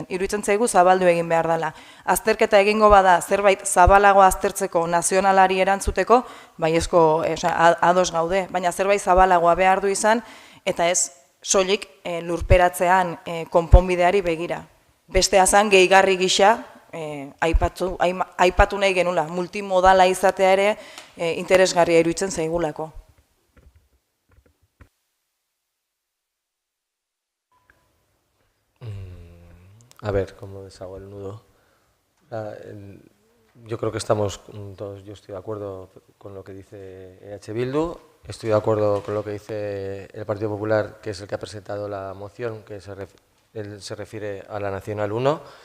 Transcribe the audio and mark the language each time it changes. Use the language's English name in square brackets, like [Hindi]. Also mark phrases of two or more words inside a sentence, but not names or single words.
[Basque] Iruditzen zaigu zabaldu egin behar dela. Azterketa egingo bada zerbait zabalago aztertzeko nazionalari erantzuteko, baiezko ados gaude, baina zerbait zabalagoa behar du izan, eta ez soilik lurperatzean konponbideari begira. Bestea zan gehigarri gisa, aipatu nahi genula, multimodala izatea ere interesgarria iruditzen zaigulako. [Spanish] A ver, ¿cómo deshago el nudo? Yo creo que estamos todos, yo estoy de acuerdo con lo que dice EH Bildu, estoy de acuerdo con lo que dice el Partido Popular, que es el que ha presentado la moción, que se refiere a la Nacional 1.